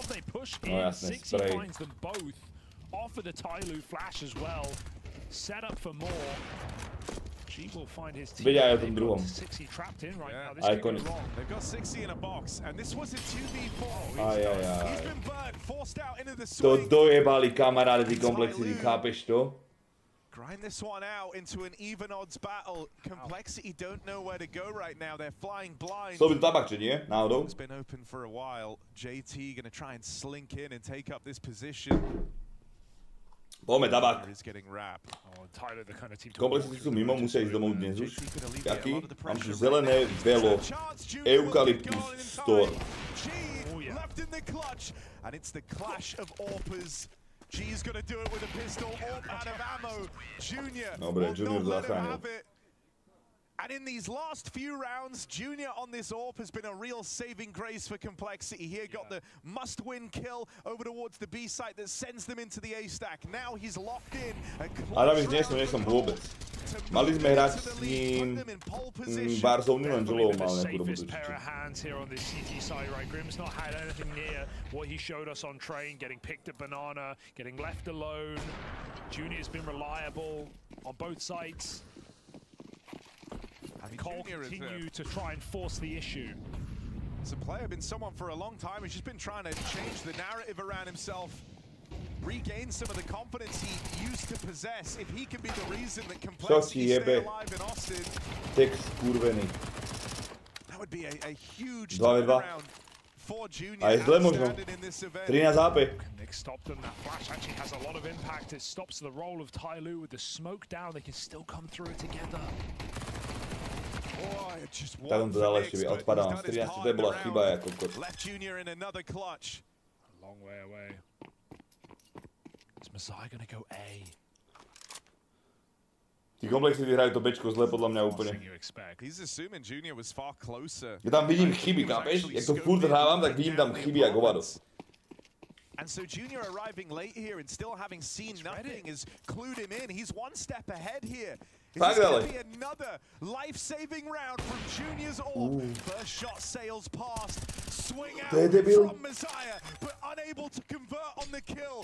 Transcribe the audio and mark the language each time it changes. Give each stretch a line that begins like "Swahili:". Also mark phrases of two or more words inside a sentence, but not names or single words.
English: They push in. 6E finds them both. Offer the Tyloo flash as well. Set up for more. G will find his teammate. 6E trapped in right now. This could go wrong. They've got 6E in a box, and this was a 2v4. He's been burnt, forced out into the swing.
Slovak: To dojebali kamaráde, ty Complexity, chápeš to?
English: Grind this one out into an even odds battle. Complexity don't know where to go right now. They're flying blind.
Slovak: So byl tabak, že nie? Náhodou?
English: It's been open for a while. JT gonna try and slink in and take up this position.
Slovak: Poďme tabak. Complexity sú mimo, musia ísť domov dnes už. Jaký? Mám tu zelené velo. Eukalyptus storm.
English: Left in the clutch, and it's the clash of AWPers. G's gonna do it with a pistol, all out of ammo. Junior
Slovak: Dobre, Junior
English: will not let him have it. And in these last few rounds, Junior on this AWP has been a real saving grace for Complexity. Here got the must-win kill over towards the B site that sends them into the A stack. Now he's locked in.
Slovak: Ale nie som vôbec. Mali sme hrať s ním Barzovny, len Jolo mal nejakú robotu.
English: Grim's not had anything near what he showed us on train, getting picked at banana, getting left alone. Junior's been reliable on both sides. Cole continue to try and force the issue. As a player, been someone for a long time who's just been trying to change the narrative around himself, regain some of the confidence he used to possess. If he can be the reason that Complexity stay alive in Austin, that would be a huge turnaround for Junior outstanding in this event. Nick stopped them. That flash actually has a lot of impact. It stops the roll of Tyloo with the smoke down. They can still come through it together.
Slovak: Tak on to dal ešte, odpadám. 13, to bola chyba ako kot.
English: Left Junior in another clutch. A long way away. Is Messiah gonna go A?
Slovak: Tí Complexity hrajú to bečko zle podľa mňa úplne.
English: He's assuming Junior was far closer.
Slovak: Ja tam vidím chyby, chápeš? Jak to furt hrávam, tak vidím tam chyby jak hovado.
English: And so Junior arriving late here and still having seen nothing has clued him in. He's one step ahead here. Is this going to be another life-saving round from Junior's AWP? First shot sails past. Swing out from Messiah, but unable to convert on the kill.